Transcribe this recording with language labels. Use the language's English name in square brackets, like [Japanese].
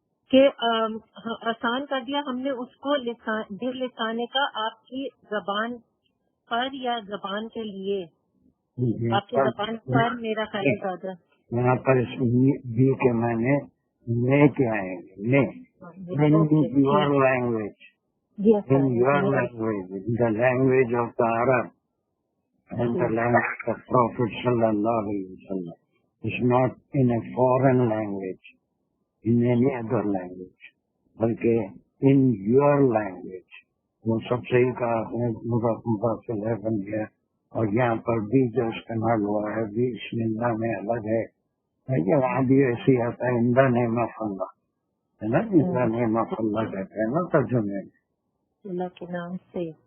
[Urdu] کہ آسان کر دیا ہم نے اس کو باللسان کا آپ کی زبان پر یا زبان کے لیے، آپ کی زبان پر میرا خیال زیادہ یہاں پر اس بی کے معنی میں کیا آئیں گے، your language, [English] in your language, in the language of the Arab and the language of Prophet sallallahu alaihi wasallam. It's not in a foreign language, in any other language, بلکہ in your language. [Urdu] وہ سب صحیح کہا آپ نے، مضاف الیہ بن گیا، اور یہاں پر بھی جو استعمال ہوا ہے بھی بسم اللہ میں الگ ہے، وہاں بھی ایسی آتا ہے [English] in the name of اللہ، [Urdu] ہے نا، ان دا نیم آف اللہ کہتے ہیں نا ترجمے میں، اللہ کے نام سے۔